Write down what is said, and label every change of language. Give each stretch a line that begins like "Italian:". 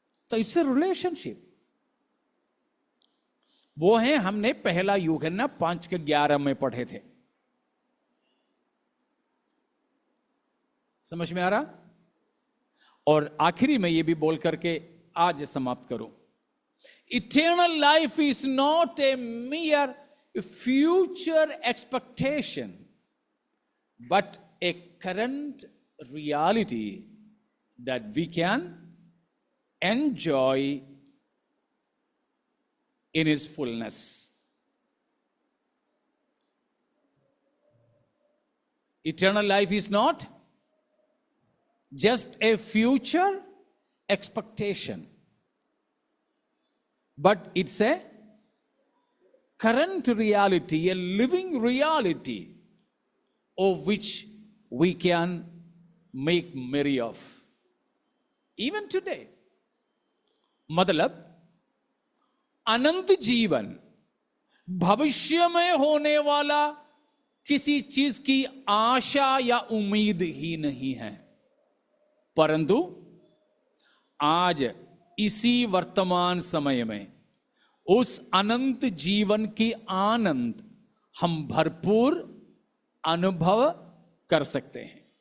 Hindi: तो इससे रिलेशनशिप वो है, हमने पहला यूहन्ना 5:11 में पढ़े थे। समझ में आ रहा? और आखिरी में ये भी बोल करके आज समाप्त करूं।
English: Eternal life is not a mere future expectation, but a current reality that we can enjoy in its fullness. Eternal life is not just a future expectation, but it's a current reality, a living reality of which we can make merry of even today.
Hindi: मतलब अनंत जीवन भविष्य में होने वाला किसी चीज की आशा या उम्मीद ही नहीं है, परंतु आज इसी वर्तमान समय में उस अनंत जीवन की आनंद हम भरपूर अनुभव कर सकते हैं।